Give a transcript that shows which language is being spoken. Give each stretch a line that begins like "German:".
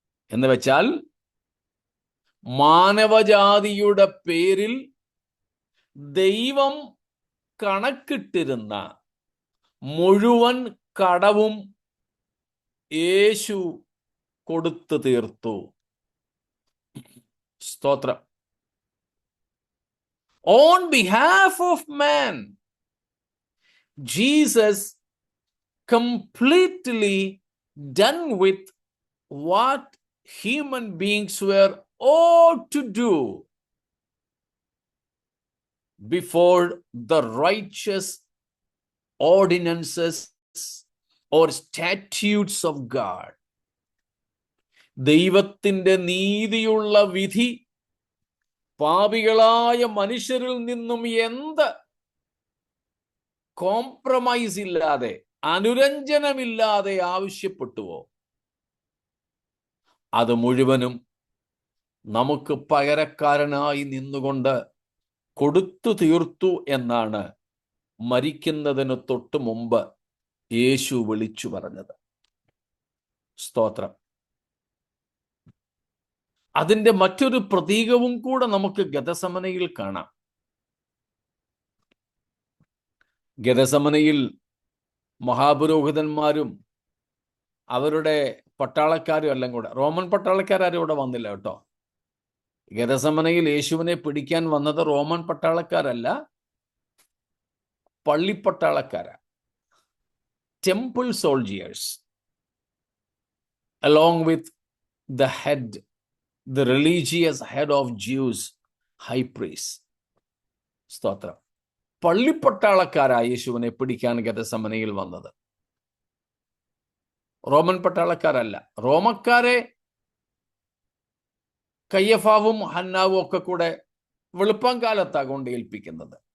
Malayalam: എന്ന് വെച്ചാൽ മാനവജാതിയുടെ പേരിൽ ദൈവം കണക്കിട്ടിരുന്ന മുഴുവൻ കടവും യേശു കൊടുത്തു തീർത്തു. സ്തോത്രം.
English: On behalf of man, Jesus completely done with what human beings were ought to do before the righteous ordinances or statutes of God.
Malayalam: ദൈവത്തിൻ്റെ നീതിയുള്ള വിധി പാപികളായ മനുഷ്യരിൽ നിന്നും എന്ത് കോംപ്രമൈസ് ഇല്ലാതെ, അനുരഞ്ജനമില്ലാതെ ആവശ്യപ്പെട്ടുവോ, അത് മുഴുവനും നമുക്ക് പകരക്കാരനായി നിന്നുകൊണ്ട് കൊടുത്തു തീർത്തു എന്നാണ് മരിക്കുന്നതിന് തൊട്ട് മുമ്പ് യേശു വിളിച്ചു പറഞ്ഞത്. സ്തോത്രം. അതിൻ്റെ മറ്റൊരു പ്രതീകവും കൂടെ നമുക്ക് ഗെത്സമനയിൽ കാണാം. ഗെത്സമനയിൽ മഹാപുരോഹിതന്മാരും അവരുടെ പട്ടാളക്കാരും എല്ലാം കൂടെ, റോമൻ പട്ടാളക്കാരും ഇവിടെ വന്നില്ല കേട്ടോ. ഗെത്സമനയിൽ യേശുവിനെ പിടിക്കാൻ വന്നത് Roman പട്ടാളക്കാരല്ല, പള്ളിപ്പട്ടാളക്കാരാ, temple soldiers,
English: along with the head, the religious head of Jews, high priest.
Malayalam: സ്തോത്രം. പള്ളിപ്പട്ടാളക്കാരായ യേശുവിനെ പിടിക്കാൻ ഗെത്സമനയിൽ വന്നത്, റോമൻ പട്ടാളക്കാരല്ല. റോമക്കാരെ കയ്യഫാവും ഹന്നാവും ഒക്കെ കൂടെ വെളുപ്പാങ്കാലത്താ കൊണ്ട് ഏൽപ്പിക്കുന്നത്.